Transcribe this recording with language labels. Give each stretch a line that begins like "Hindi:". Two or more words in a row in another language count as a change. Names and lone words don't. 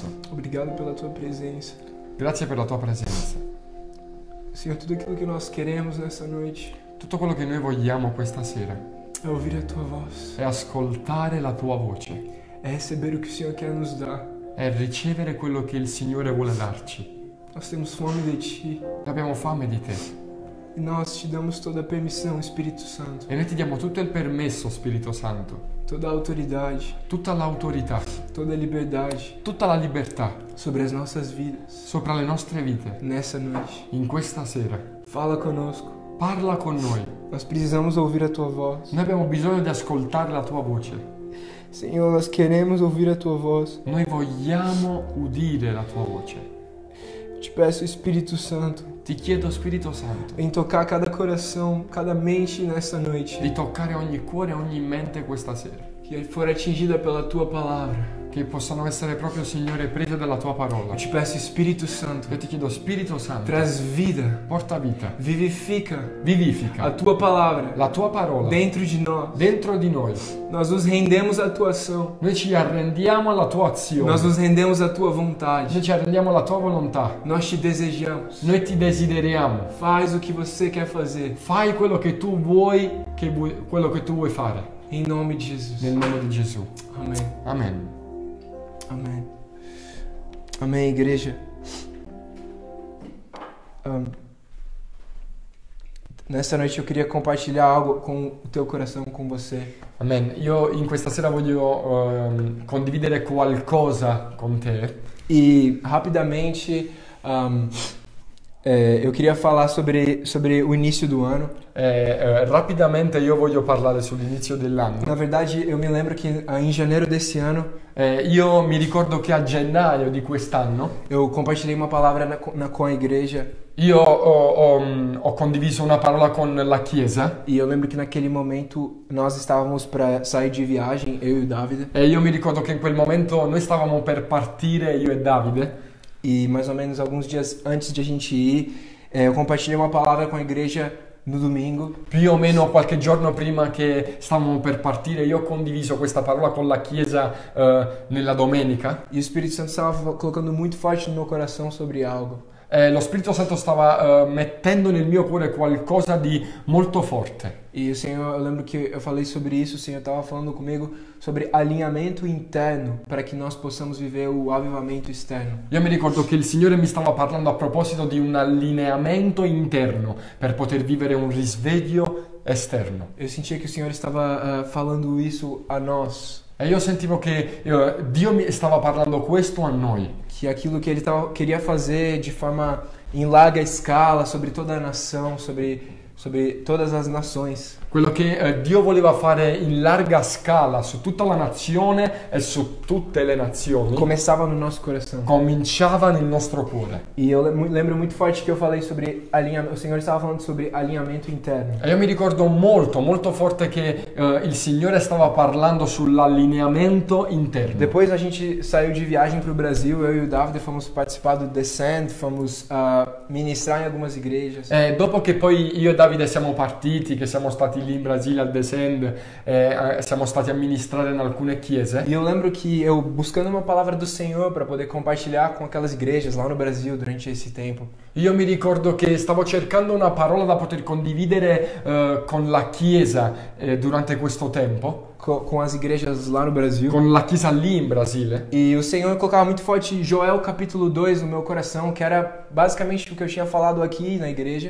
Portuguese: obrigado pela tua presença.
Italian: grazie per la tua presenza.
Portuguese: Senhor, tudo aquilo que nós queremos nessa noite
Italian: Tutto quello che noi vogliamo questa sera
Portuguese: é ouvir a tua voz,
Italian: è ascoltare la tua voce,
Portuguese: é receber o que o Senhor quer nos dar.
Italian: è ricevere quello che il Signore vuole darci.
Portuguese: Nós temos fome de ti
Italian: Abbiamo fame di te
Portuguese: e nós te damos toda a permissão, Espírito Santo,
Italian: e noi ti diamo tutto il permesso, Spirito Santo,
Portuguese: toda a autoridade,
Italian: tutta l'autorità,
Portuguese: toda a liberdade
Italian: tutta la libertà
Portuguese: sobre as nossas vidas
Italian: sopra le nostre vite
Portuguese: nessa noite.
Italian: in questa sera.
Portuguese: Fala conosco.
Italian: Parla con noi.
Portuguese: Nós precisamos ouvir a tua voz.
Italian: Noi abbiamo bisogno di ascoltare la tua voce.
Portuguese: Senhor, nós queremos ouvir a tua voz.
Italian: Noi vogliamo udire la tua voce.
Portuguese: Te peço, Espírito Santo,
Italian: Ti chiedo, Spirito Santo,
Portuguese: em tocar cada coração, cada mente nessa noite,
Italian: di toccare ogni cuore e ogni mente questa sera.
Portuguese: que for atingida pela tua palavra.
Italian: Che possano essere proprio, Signore, prese dalla tua parola.
Portuguese: Eu te peço, Espírito Santo,
Italian: Io ti chiedo, Spirito Santo,
Portuguese: traz vida,
Italian: porta vita,
Portuguese: vivifica a
Italian: vivifica
Portuguese: tua palavra
Italian: la tua parola
Portuguese: dentro de nós.
Italian: dentro di noi.
Portuguese: Nós nos rendemos à tua ação.
Italian: Noi ci arrendiamo alla tua azione.
Portuguese: Nós nos rendemos à tua
Italian: Noi
Portuguese: vontade.
Italian: ci arrendiamo alla tua volontà.
Portuguese: Nós te desejamos.
Italian: Noi ti desideriamo.
Portuguese: Faz o que você quer fazer.
Italian: Fai quello che tu vuoi, quello che tu vuoi fare.
Portuguese: Em nome de Jesus.
Italian: Nel nome di Gesù.
Portuguese: Amém.
Italian: Amen.
Portuguese: Amém. Amém, igreja. Nessa noite eu queria compartilhar algo com o teu coração, com você.
Italian: Amen. Io in questa sera voglio condividere qualcosa con te.
Portuguese: E rapidamente eu queria falar sobre o início do ano.
Italian: Rapidamente io voglio parlare sull'inizio dell'anno.
Portuguese: Na verdade, eu me lembro que em janeiro desse ano
Italian: Io mi ricordo che a gennaio di quest'anno
Portuguese: eu compartilhei uma palavra com a igreja.
Italian: io ho condiviso una parola con la Chiesa.
Portuguese: E eu lembro que naquele momento nós estávamos para sair de viagem, eu e o Davide.
Italian: E io mi ricordo che in quel momento noi stavamo per partire, io e Davide.
Portuguese: E mais ou menos alguns dias antes de a gente ir, eu compartilhei uma palavra com a igreja no domingo.
Italian: Più o meno qualche giorno prima che stavamo per partire, io ho condiviso questa parola con la Chiesa nella domenica.
Portuguese: E o Espírito Santo estava colocando muito forte no meu coração sobre algo.
Italian: Lo Spirito Santo stava mettendo nel mio cuore qualcosa di molto forte.
Portuguese: E o Senhor, eu lembro que eu falei sobre isso, o Senhor estava falando comigo sobre alinhamento interno para que nós possamos viver o avivamento externo.
Italian: Io mi ricordo che il Signore mi stava parlando a proposito di un allineamento interno per poter vivere un risveglio esterno.
Portuguese: Eu sentia que o Senhor estava falando isso a nós.
Italian: E io sentivo che Dio mi stava parlando questo a noi.
Portuguese: Que aquilo que Ele queria fazer de forma em larga escala sobre toda a nação, sobre todas as nações.
Italian: Quello che Dio voleva fare in larga scala su tutta la nazione e su tutte le nazioni
Portuguese: Começava no nosso coração.
Italian: cominciava nel nostro cuore.
Portuguese: E eu lembro muito forte que eu falei sobre alinhamento. O Senhor estava falando sobre alinhamento interno.
Italian: E io mi ricordo molto forte che il Signore stava parlando sull'allineamento interno.
Portuguese: Depois a gente saiu de viagem para o Brasil, eu e o David fomos participar do Descend, fomos ministrar em algumas igrejas.
Italian: E dopo che poi io e Davide siamo partiti, che siamo stati lì in Brasile al Descend, siamo stati a ministrare in alcune chiese.
Portuguese: E eu lembro que eu buscando uma palavra do Senhor para poder compartilhar com aquelas igrejas lá no Brasil durante esse tempo.
Italian: Io mi ricordo che stavo cercando una parola da poter condividere con la Chiesa durante questo tempo.
Portuguese: Com as igrejas lá no Brasil.
Italian: Con la Chiesa lì in Brasile.
Portuguese: E o Senhor colocava muito forte Joel capítulo 2 no meu coração, que era basicamente o que eu tinha falado aqui na igreja.